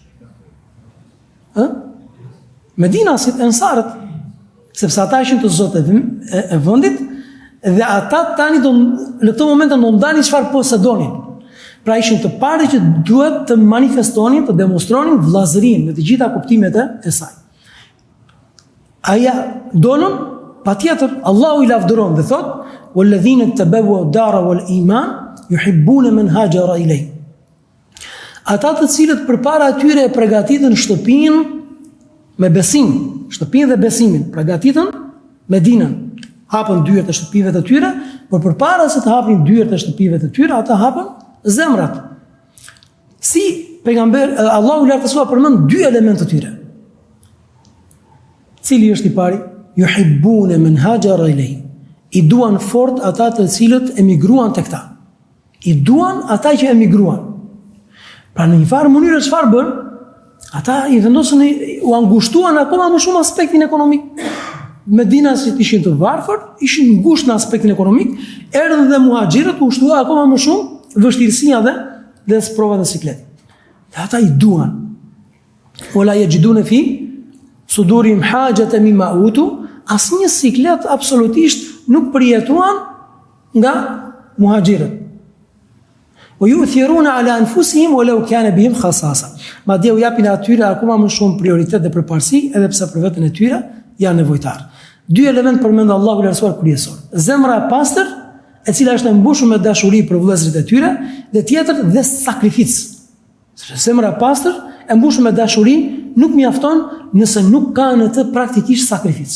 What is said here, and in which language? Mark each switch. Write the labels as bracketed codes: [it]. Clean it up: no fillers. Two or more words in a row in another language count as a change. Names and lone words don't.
[sq] Medinasit, ensarët, sepse ata ishin të zotë e vendit, dhe ata tani në këto momente do ndani çfarë posedonin. Pra ishin të parë që duhet të manifestonin, të demonstronin vllazërinë në të gjitha kuptimet e saj. Aja donën, patjetër Allahu i lavdëron dhe thot: [ar] "والذين تبوءوا الدار والإيمان يحبون من هاجر إليهم." [sq] Ata të cilët përpara atyre e përgatitën shtëpinë me besim, shtëpinë dhe besimin, përgatitën Medinën, hapën dyert e shtëpive të tyre, por përpara se të hapin dyert e shtëpive të tyre, ata hapën zemrat. Si pejgamber Allahu i lartësuar përmend dy elemente të tyre. Cili është i pari? [ar] يحبون من هاجر إليهم. [sq] I duan fort ata të cilët emigruan tek ta. I duan ata që emigruan. Pra në një farë mënyrë çfarë bën? Ata i vendosën u angushtuan akoma më shumë aspektin ekonomik. Medina si ishin të varfër, ishin ngushtë në aspektin ekonomik, erdhën dhe muhaxhirët u shtua akoma më shumë vështirësia dhe sprovat e sikletit. Dhe ata i duan. [ar] ولا يجدون في صدورهم حاجة مما أوتوا, [sq] asnjë siklet absolutisht nuk përjetuan nga muhaxhirët. [ar] ويؤثرون على أنفسهم ولو كان بهم خصاصة. [sq] Madje u japin atyre akoma më shumë prioritet dhe përparësi, edhe pse për veten e tyre janë nevojtar. Dy element përmend Allahu i lartësuar kryesor. Zemra e pastër, e cila është e mbushur me dashuri për vëllezërit e tyre, dhe tjetër dhe sakrificë. Sepse zemra e pastër e mbushur me dashuri nuk mjafton nëse nuk ka në të praktikisht sakrificë.